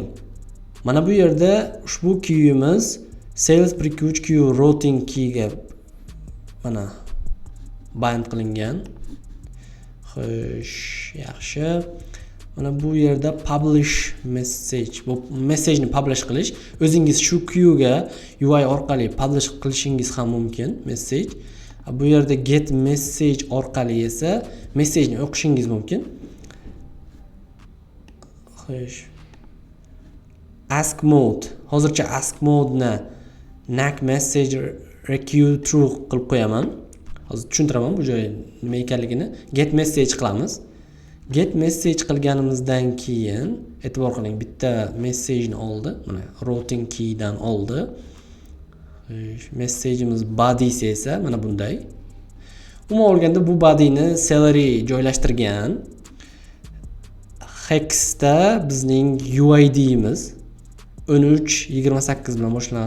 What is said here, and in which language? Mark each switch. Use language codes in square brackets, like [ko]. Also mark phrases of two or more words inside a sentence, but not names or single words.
[uz] Mana bu yerda ushbu queue'imiz [en] sales breakage queue routing [uz] keyga mana bind qilingan. Xo'sh, yaxshi. Mana bu yerda [en] publish message. [uz] Bu message ni publish qilish, o'zingiz shu queue'ga UI orqali publish qilishingiz ham mumkin message. Bu yerda [en] get message [uz] orqali esa message ni o'qishingiz mumkin. Xo'sh. [en] Ask mode. [uz] Hozircha [en] ask mode [uz] ni [en] NAK message requeue true [uz] qilib qo'yaman. Hozir tushuntiraman bu joy nima ekanligini. [en] Get message [uz] qilamiz. [en] Get message [uz] qilganimizdan keyin e'tibor qiling, bitta message ni oldi. Mana [en] routing key [uz] dan oldi. Message'imiz body'si esa mana bunday. Umuman olganda bu body'ni Celery joylashtirgan. Hex'da bizning UID'imiz 1328 bilan boshlanadi.